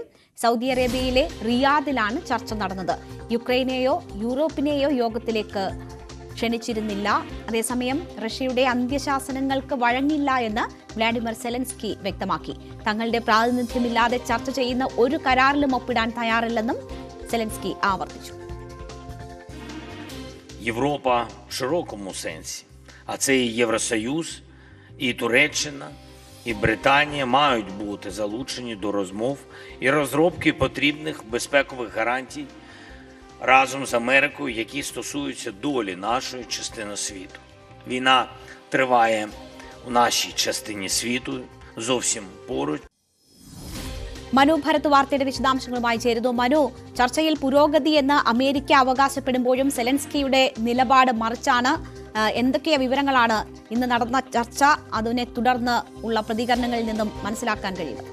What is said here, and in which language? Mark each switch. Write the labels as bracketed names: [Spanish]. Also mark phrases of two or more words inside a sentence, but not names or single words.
[Malayalam] സൗദി അറേബ്യയിലെ റിയാദിലാണ് ചർച്ച നടന്നത്. യുക്രൈനെയോ യൂറോപ്പിനെയോ യോഗത്തിലേക്ക് ക്ഷണിച്ചിരുന്നില്ല. അതേസമയം റഷ്യയുടെ അന്ത്യശാസനങ്ങൾക്ക് വഴങ്ങില്ല എന്ന് വ്ളാഡിമിർ സെലൻസ്കി വ്യക്തമാക്കി. തങ്ങളുടെ പ്രാതിനിധ്യമില്ലാതെ ചർച്ച ചെയ്യുന്ന ഒരു കരാറിലും ഒപ്പിടാൻ തയ്യാറില്ലെന്നും സെലൻസ്കി ആവർത്തിച്ചു. [Ukrainian] Європа в широкому сенсі, а це і Євросоюз, і Туреччина, і Британія мають бути залучені до розмов і розробки потрібних безпекових гарантій разом з Америкою, які стосуються долі нашої частини світу. Війна триває у нашій частині світу, зовсім поруч. [Malayalam] മനു ഭരത് വാർത്തയുടെ വിശദാംശങ്ങളുമായി ചേരുന്നു. മനു, ചർച്ചയിൽ പുരോഗതി എന്ന് അമേരിക്ക അവകാശപ്പെടുമ്പോഴും സെലൻസ്കിയുടെ നിലപാട് മറിച്ചാണ്. എന്തൊക്കെ വിവരങ്ങളാണ് ഇന്ന് നടന്ന ചർച്ച, അതിനെ തുടർന്ന് ഉള്ള പ്രതികരണങ്ങളിൽ നിന്നും മനസ്സിലാക്കാൻ കഴിയുന്നത്?